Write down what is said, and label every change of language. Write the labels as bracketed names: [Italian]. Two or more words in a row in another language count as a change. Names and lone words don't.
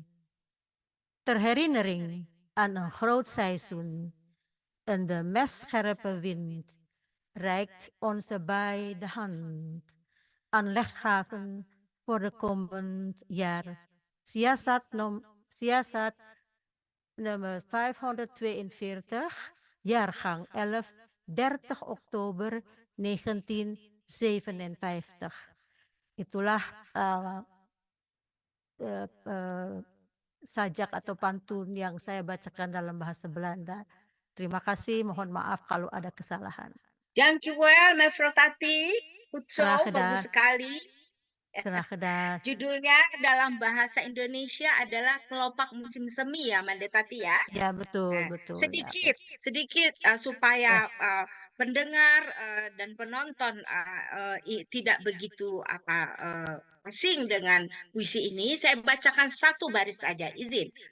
[Dutch] Ter herinnering aan een groot seizoen en de messcherpe wind reikt onze baai de hand aan leggaven voor de komend jaar. Siasat nummer 542, jaargang 11, 30 oktober 1957. [Indonesian] Itulah sajak atau pantun yang saya bacakan dalam bahasa Belanda. Terima kasih, mohon maaf kalau ada kesalahan. [Dutch] Dankjewel, Mevrouw Tati. Goed zo, Graag [Indonesian] bagus [Dutch] gedaan. [Indonesian] sekali. [Dutch] Graag gedaan. [Indonesian] Judulnya dalam bahasa Indonesia adalah Kelopak Musim Semi ya, Mande Tati ya. Ya, betul, betul. Sedikit supaya pendengar dan penonton tidak begitu asing dengan puisi ini, saya bacakan satu baris saja, izin.